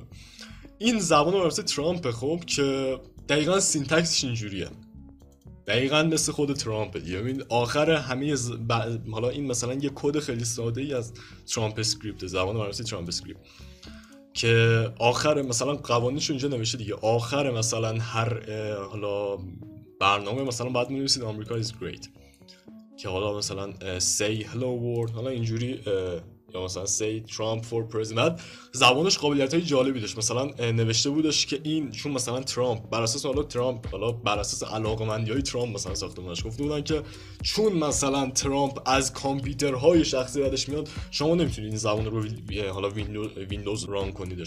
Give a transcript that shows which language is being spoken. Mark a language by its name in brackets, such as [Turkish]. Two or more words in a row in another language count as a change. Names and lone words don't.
[Persian] این زبان برنامه‌نویسی ترامپ، خب که دقیقاً سینتکسش اینجوریه، دقیقاً مثل خود ترامپ دیگه. ببین آخر همه حالا این مثلا یه کد خیلی ساده ای از ترامپ اسکریپت، زبان برنامه‌نویسی ترامپ اسکریپت، که آخر مثلا قوانینش اینجا نوشته دیگه، آخر مثلا هر حالا برنامه مثلا بعد می‌نویسید آمریکا [English] is great، [Persian] که حالا مثلا [English] say hello world، [Persian] حالا اینجوری، یا مثلا [English] say Trump for president. [Persian] زبانش قابلیت‌های جالبی داشت. مثلا نوشته بودش که این چون مثلا ترامپ بر اساس بر اساس علاقه‌مندی‌های ترامپ مثلا ساختمونش گفته بودن که چون مثلا ترامپ از کامپیوترهای شخصی بعدش میاد، شما نمیتونید این زبان رو حالا ویندوز ران کنیدش.